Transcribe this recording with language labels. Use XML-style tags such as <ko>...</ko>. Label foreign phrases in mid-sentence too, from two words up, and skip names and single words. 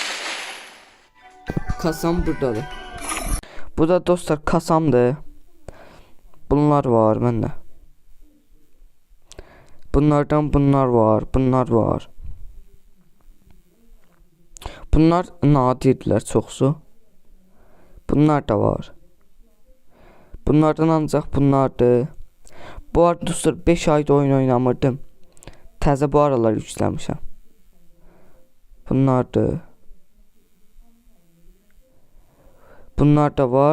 <az>Kasam buradadır. Bu da dostlar kasamdır. Bunlar var bende. Bunlardan bunlar var. Bunlar var. Bunlar nadirdirlər çoxsu. Bunlar da var. Bunlardan ancaq bunlardır. Bu arada dostlar 5 ayda oyun oynamırdım. Təzə bu aralar yükləmişəm. Bunlardır. Bunlar da var.</az>